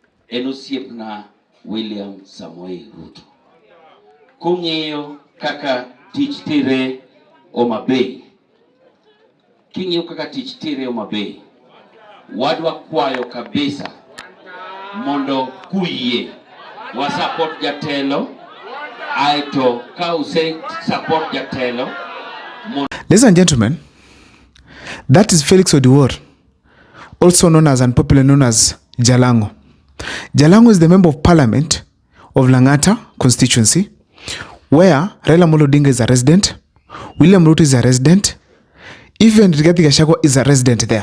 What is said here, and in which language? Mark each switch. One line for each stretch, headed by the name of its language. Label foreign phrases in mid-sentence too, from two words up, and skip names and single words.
Luo (Kenya and Tanzania): en osiepna William Samoei Ruto. Kung'iyo kaka tich tire Homa Bay. King'iyo kaka tich tire Homa Bay. Wadwa kwayo kabisa mondo kuyie wa support jatelo aito ka use support jatelo.
English: Ladies and gentlemen, that is Felix Odiwuor, also known as and popularly known as Jalango. Jalango is the member of parliament of Langata constituency, where Raila Amolo Odinga is a resident, William Ruto is a resident, even Rigathi Gachagua is a resident there.